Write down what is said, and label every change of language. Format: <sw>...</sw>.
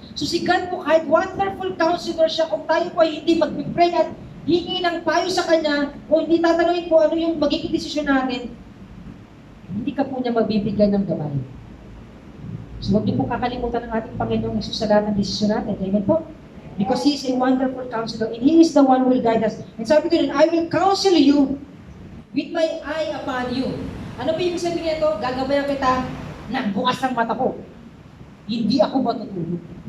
<tl>So si God po, kahit wonderful counselor siya, kung tayo po ay hindi mag-pray at hingi ng payo sa Kanya, o hindi tatanungin po ano yung magiging desisyon natin, hindi ka po niya magbibigay ng gabay. So huwag niyo po kakalimutan ng ating Panginoong Hesus sa lahat ng desisyon natin. Amen po?</tl> <en>Because He is a wonderful counselor and He is the one who will guide us. And</en> <tl>sabi ko rin,</tl> <en>I will counsel you with my eye upon you.</en> <tl>Ano ba ibig sabihin nito? Gagabayan kita na bukas ang mata ko. Hindi ako matutulog.</tl>